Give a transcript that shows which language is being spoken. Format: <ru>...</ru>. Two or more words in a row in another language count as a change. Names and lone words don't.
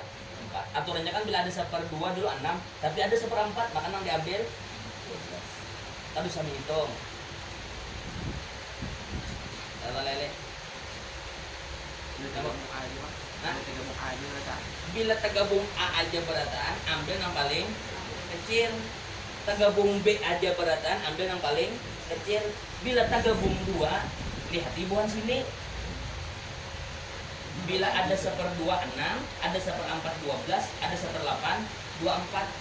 <id>Aturannya kan bila ada 1/2 dulu 6, tapi ada 1/4 maka yang diambil 12. Kita bisa menghitung. Lele. Nah, bila tergabung A aja berataan, ambil yang paling kecil. Tergabung B aja berataan, ambil yang paling kecil. Bila tergabung 2, lihat ribuan sini. Bila ada 1/2 6, ada 1/4 12, ada 1/8 24.</id>